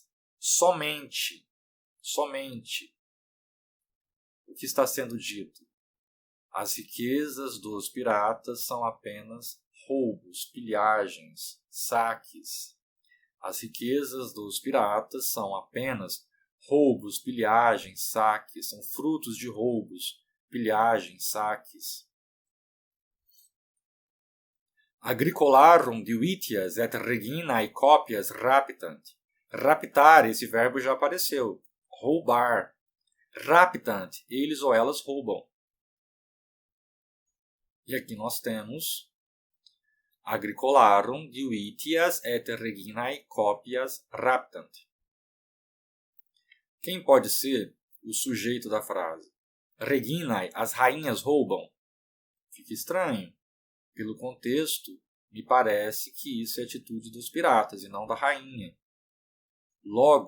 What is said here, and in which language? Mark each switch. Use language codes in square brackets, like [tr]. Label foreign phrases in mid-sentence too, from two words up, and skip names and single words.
[pt] Somente. O que está sendo dito? As riquezas dos piratas são apenas roubos, pilhagens, saques. As riquezas dos piratas são apenas roubos, pilhagens, saques, são frutos de roubos, pilhagens, saques. [la] Agricolarum divitias et reginae copias rapitant. [pt] Raptar, esse verbo já apareceu. Roubar. Rapitant, eles ou elas roubam. E aqui nós temos [la] agricolarum divitias et reginae copias raptant. [pt] Quem pode ser o sujeito da frase? Reginae, as rainhas roubam. Fica estranho. Pelo contexto, me parece que isso é atitude dos piratas e não da rainha.